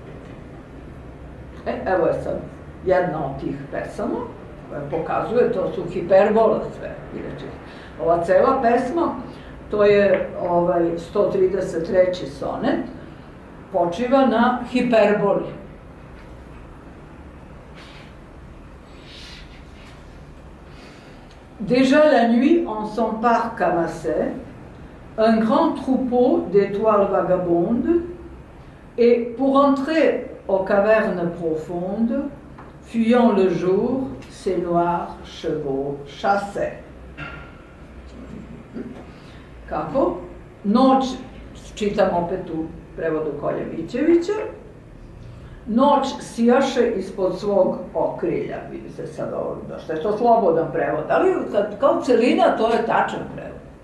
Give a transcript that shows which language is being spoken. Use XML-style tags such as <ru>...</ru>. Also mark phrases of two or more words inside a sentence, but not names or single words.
<sr>Evo je sad jedna od tih pesama koja pokazuje, to su hiperbole sve. Ova cela pesma, to je 133. sonet, počiva na hiperboli.</sr> <fr>Déjà la nuit, en son parc amassé, un grand troupeau d'étoiles vagabondes, et pour entrer aux cavernes profondes, fuyant le jour, ses noirs chevaux chassaient.</fr> <sr>Kako? Noć, čitam opet u prevodu Koljevićevića, noć sijaše ispod svog okrilja, vidi se sad ovo, što je to slobodan prevod, ali kao celina to je tačan prevod.</sr>